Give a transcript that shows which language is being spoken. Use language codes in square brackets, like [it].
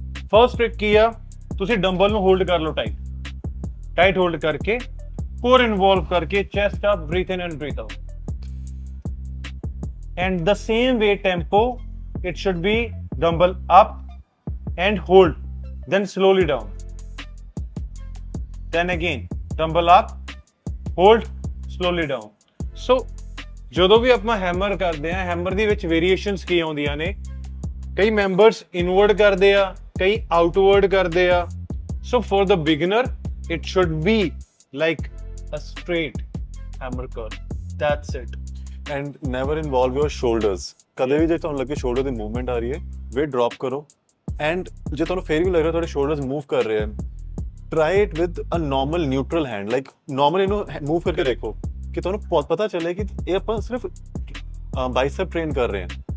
[pa] First trick ਕੀ ਆ, ਤੁਸੀਂ dumbbell ਨੂੰ ਹੋਲਡ ਕਰ ਲਓ ਟਾਈਟ ਹੋਲਡ ਕਰਕੇ, ਕੋਰ ਇਨਵੋਲਵ ਕਰਕੇ, chest up, breathe in and breathe out, and the same way tempo [en] it should be dumbbell up and hold, then slowly down, [pa] then again dumbbell up, hold, slowly down। so ਜਦੋਂ ਵੀ ਆਪਾਂ hammer ਕਰਦੇ ਆ, hammer ਦੇ ਵਿੱਚ variations ਕੀ ਆਉਂਦੀਆਂ ਨੇ, ਕਈ members inward ਕਰਦੇ ਆ, ਕਈ ਆਊਟਵਰਡ ਕਰਦੇ ਆ। [en] so for the beginner it should be like a straight hammer curl, that's it। and never involve your shoulders। [pa] ਕਦੇ ਵੀ ਜੇ ਤੁਹਾਨੂੰ ਲੱਗੇ ਸ਼ੋਲਡਰ ਦੀ ਮੂਵਮੈਂਟ ਆ ਰਹੀ ਹੈ, weight ਡ੍ਰੌਪ ਕਰੋ, ਐਂਡ ਜੇ ਤੁਹਾਨੂੰ ਫੇਰ ਵੀ ਲੱਗ ਰਿਹਾ ਤੁਹਾਡੇ ਸ਼ੋਲਡਰਸ ਮੂਵ ਕਰ ਰਹੇ ਹਨ, [en] try it with a normal neutral hand, [pa] like normal ਇਹਨੂੰ ਮੂਵ ਕਰਕੇ ਦੇਖੋ ਕਿ ਤੁਹਾਨੂੰ ਪਤਾ ਚੱਲੇ ਕਿ ਇਹ ਆਪਾਂ ਸਿਰਫ ਬਾਈਸੈਪ ਟ੍ਰੇਨ ਕਰ ਰਹੇ ਹਾਂ।